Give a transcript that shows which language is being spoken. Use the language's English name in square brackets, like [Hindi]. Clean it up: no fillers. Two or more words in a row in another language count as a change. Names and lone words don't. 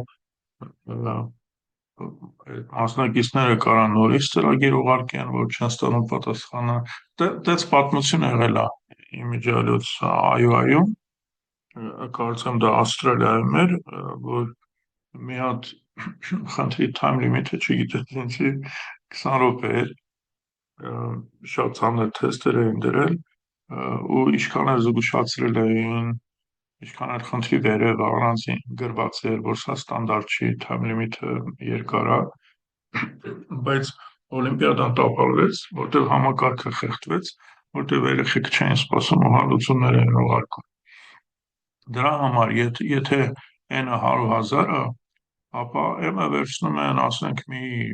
[Armenian] մասնակիցները կարան նորից ծրագիր ուղարկեն, որ չեն ստանում պատասխանը։ Դες պատմություն եղել է իմիջիալոց IOI-ում, կարծեմ դա Ավստրալիայում էր, որ մի հատ խնդրի [English] time limit- [Armenian] ը չգիտես ինչի 20 րոպե էր, շատ ծանր թեստեր էին դրել, ու ինչքան էլ զգուշացրել էին, ինչքան էլ խնդրի վերև առանձին գրված էր, որ սա ստանդարտ չի, [English] time limit- [Armenian] ը երկար է, բայց օլիմպիադան տապալվեց, որտեղ համակարգը խեղդվեց, որտեղ երեխեք չէին սպասում ու հալուցումներ են ուղարկում։ Դրա համար, եթե n-ը 100,000 է, ապա m-ը վերցնում են, ասենք, մի